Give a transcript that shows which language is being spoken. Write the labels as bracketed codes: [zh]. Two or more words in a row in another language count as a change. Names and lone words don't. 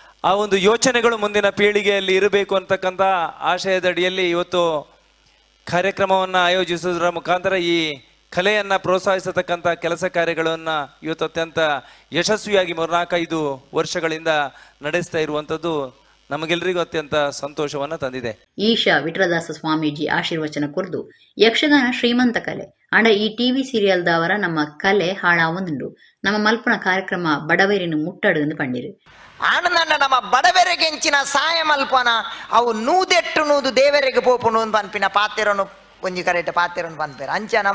[kn] ಆ ಒಂದು ಯೋಚನೆಗಳು ಮುಂದಿನ ಪೀಳಿಗೆಯಲ್ಲಿ ಇರಬೇಕು ಅಂತಕ್ಕಂಥ ಆಶಯದಡಿಯಲ್ಲಿ ಇವತ್ತು ಕಾರ್ಯಕ್ರಮವನ್ನು ಆಯೋಜಿಸುವುದರ ಮುಖಾಂತರ ಈ ಕಲೆಯನ್ನು ಪ್ರೋತ್ಸಾಹಿಸತಕ್ಕಂಥ ಕೆಲಸ ಕಾರ್ಯಗಳನ್ನು ಇವತ್ತು ಅತ್ಯಂತ ಯಶಸ್ವಿಯಾಗಿ 4-5 ವರ್ಷಗಳಿಂದ ನಡೆಸ್ತಾ ಇರುವಂಥದ್ದು ನಮಗೆಲ್ಲರಿಗೂ ಅತ್ಯಂತ ಸಂತೋಷವನ್ನು ತಂದಿದೆ. [tcy] ಈಶಾ ವಿಠಲದಾಸ ಸ್ವಾಮೀಜಿ ಆಶೀರ್ವಚನ ಕುರಿತು ಯಕ್ಷಗಾನ ಶ್ರೀಮಂತ ಕಲೆ ಅಂಡ ಈ ಟಿವಿ ಸೀರಿಯಲ್ದವರ ನಮ್ಮ ಕಲೆ ಹಾಳಾವೊಂದುಂಡು ನಮ್ಮ ಮಲ್ಪನ ಕಾರ್ಯಕ್ರಮ ಬಡವರಿನ ಮುಟ್ಟಡು ಎಂದು ಪಂಡಿರು ಆನಂದ ನಮ್ಮ ಬಡವರಿಗೆಂಚಿನ ಸಹಾಯ ಮಲ್ಪನ ಅವು ನೂದೆಟ್ಟು ನೂದು ದೇವರಿಗೆ ಪೋಪುನು ಪನ್ಪಿನ ಪಾತೆರನು ಒಂಜಿ ಕರೆಕ್ಟ್ ಪಾತೆರನು ಪನ್ಪೇರು ಅಂಚ ನಮ್ಮ